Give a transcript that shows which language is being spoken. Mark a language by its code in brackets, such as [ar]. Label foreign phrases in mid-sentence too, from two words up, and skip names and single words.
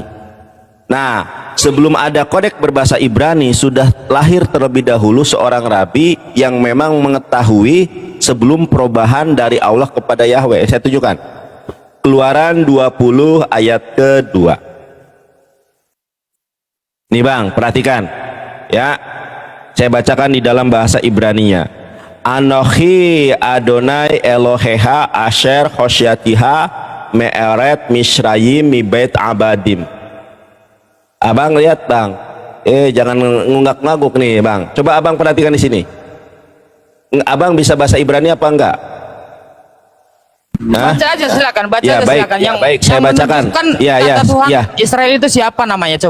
[id] Nah, sebelum ada kodeks berbahasa Ibrani, sudah lahir terlebih dahulu seorang rabi yang memang mengetahui sebelum perubahan dari Allah kepada Yahweh. Saya tunjukkan. Keluaran 20 ayat kedua. Nih Bang, perhatikan ya. Saya bacakan di dalam bahasa Ibraninya. [he] אנכי אדני אלהיך אשר הוצאתיך מארץ מצרים מבית עבדים. [id] Abang lihat Bang, jangan ngunggak-ngaguk nih Bang. Coba Abang perhatikan di sini. Abang bisa bahasa Ibrani apa enggak? Baca aja silakan, silakan. Ya, baik, saya bacakan. Tuhan Israel itu siapa namanya, coba?